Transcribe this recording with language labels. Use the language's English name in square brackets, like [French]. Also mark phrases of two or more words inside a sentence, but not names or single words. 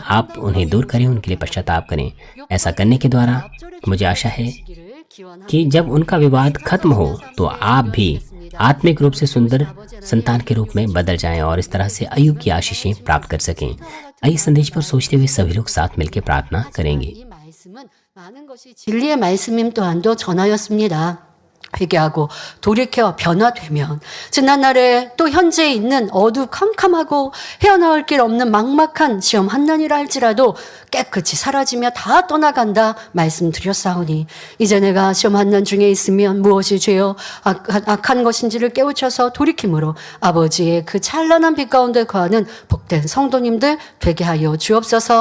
[Hindi] आप उन्हें दूर करें, उनके लिए पश्चाताप करें। ऐसा करने के द्वारा मुझे आशा है कि जब उनका विवाद खत्म हो तो आप भी आत्मिक रूप से सुंदर संतान के रूप में बदल जाएं और इस तरह से अय्यूब की आशीषें प्राप्त कर सकें। आइए संदेश पर सोचते हुए सभी लोग साथ मिलकर प्रार्थना करेंगे। [Korean] 진리의 말씀임 또한도 전하였습니다. 회개하고 돌이켜 변화되면 지난날에 또 현재에 있는 어두컴컴하고 헤어나올 길 없는 막막한 시험 한난이라 할지라도 깨끗이 사라지며 다 떠나간다 말씀드렸사오니 이제 내가 시험 한난 중에 있으면 무엇이 죄요 악한 것인지를 깨우쳐서 돌이킴으로 아버지의 그 찬란한 빛 가운데 거하는 복된 성도님들 되게 하여 주옵소서.